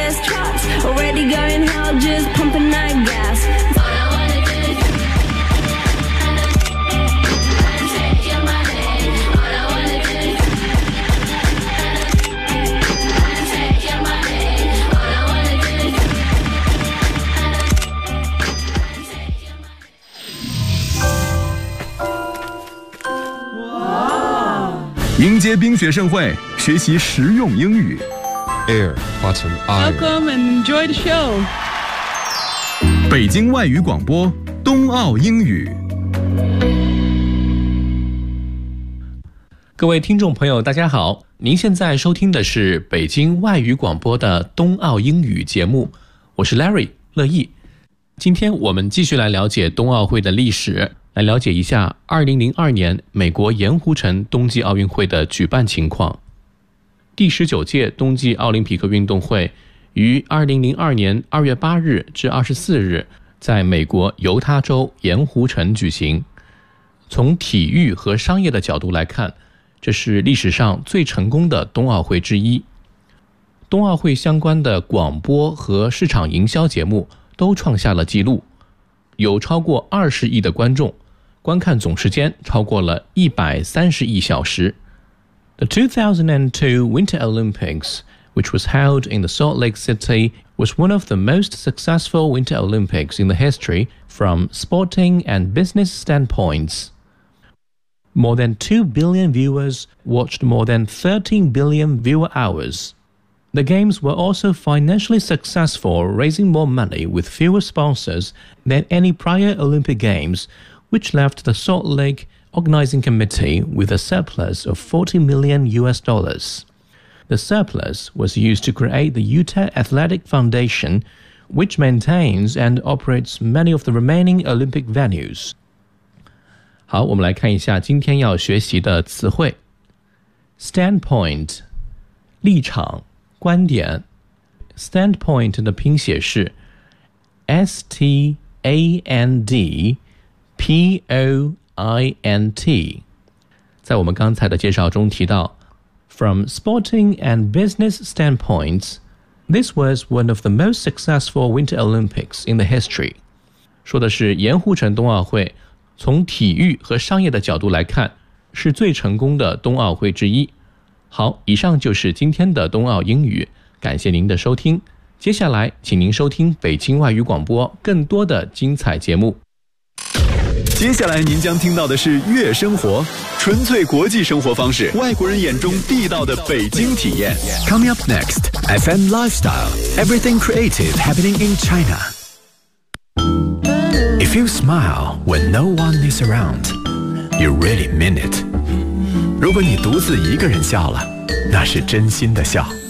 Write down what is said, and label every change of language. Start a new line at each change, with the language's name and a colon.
English: All I wanna do is take your money. All I wanna do is take your money. All I wanna do is take your money.
Chinese: 迎接冰雪盛会，学习实用英语。
English: Air, button, iron. Welcome and enjoy the show.
Chinese: 北京外语广播，冬奥英语。各位听众朋友，大家好，您现在收听的是北京外语广播的冬奥英语节目，我是 Larry 乐意。今天我们继续来了解冬奥会的历史，来了解一下2002年美国盐湖城冬季奥运会的举办情况。第十九届冬季奥林匹克运动会于2002年2月8日至24日在美国犹他州盐湖城举行。从体育和商业的角度来看，这是历史上最成功的冬奥会之一。冬奥会相关的广播和市场营销节目都创下了纪录，有超过20亿的观众，观看总时间超过了130亿小时。
English: The 2002 Winter Olympics, which was held in the Salt Lake City, was one of the most successful Winter Olympics in the history from sporting and business standpoints. More than 2 billion viewers watched more than 13 billion viewer hours. The Games were also financially successful, raising more money with fewer sponsors than any prior Olympic Games, which left the Salt Lake Organizing Committee with a surplus of $40 million. The surplus was used to create the Utah Athletic Foundation, which maintains and operates many of the remaining Olympic venues.
Chinese: 好，我们来看一下今天要学习的词汇。
English: Standpoint,
Chinese: 立场，观点。 Standpoint 的拼写是 STANDPOINT 在我们刚才的介绍中提到
English: From sporting and business standpoints, this was one of the most successful Winter Olympics in the history.
Chinese: 说的是盐湖城冬奥会从体育和商业的角度来看是最成功的冬奥会之一。好，以上就是今天的冬奥英语，感谢您的收听。接下来请您收听北京外语广播更多的精彩节目。接下来您将听到的是月生活，纯粹国际生活方式，外国人眼中地道的北京体验。
English: Coming up next, FM Lifestyle, Everything Creative Happening in China. If you smile when no one is around, you really mean it.
Chinese: 如果你独自一个人笑了，那是真心的笑。